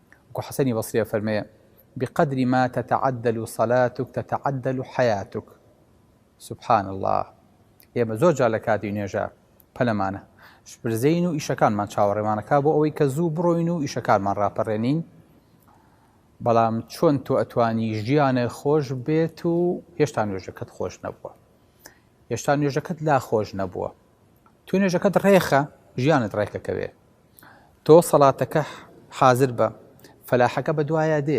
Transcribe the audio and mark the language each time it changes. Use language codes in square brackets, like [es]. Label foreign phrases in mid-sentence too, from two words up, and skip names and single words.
[ar] حسني بصري فرمي بقدر ما تتعدل صلاتك تتعدل حياتك. سبحان الله. [ckb] ئێمە زۆر جار لە کاتی نوێژە پەلەمانە برزین و ئیشەکانمان چاوەڕێمانەکە بۆ ئەوەی کە زوو بڕۆین و ئیشەکانمان ڕاپەڕێنین. بەڵام چۆن تۆ ئەتوانی ژیانە خۆش بێت و هێشتا نوێژەکەت خۆش نەبووە، هێشتا نوێژەکەت لا خۆش نەبووە، تو نوێژەکەت ڕێخە ژیانت ڕێکەکەوێ، تۆ سەڵاتەکە حازر بە فەلاحەکە بە دوایە دێ.